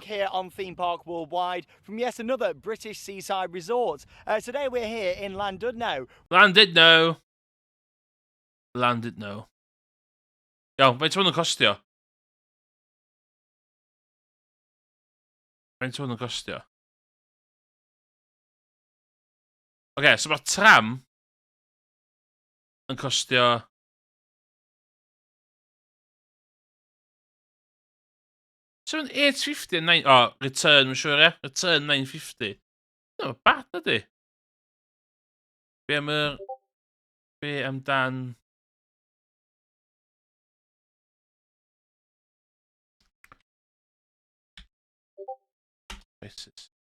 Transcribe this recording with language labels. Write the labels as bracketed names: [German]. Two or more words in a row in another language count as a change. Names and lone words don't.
[English] Hello. here on Theme Park Worldwide from yet another British seaside resort. Today we're here in Llandudno. Landed no. Landed no. [Welsh] Iawn, faint hwn yn costio? Faint hwn yn costio? Oce, so mae'r tram yn costio... So mae'n 850 and 9... [English] Oh, return, [Welsh] mae'n siŵr, [English] e? Return 950. No, bad, [Welsh] ydy. Be am yr... Be amdan... [English] Prices.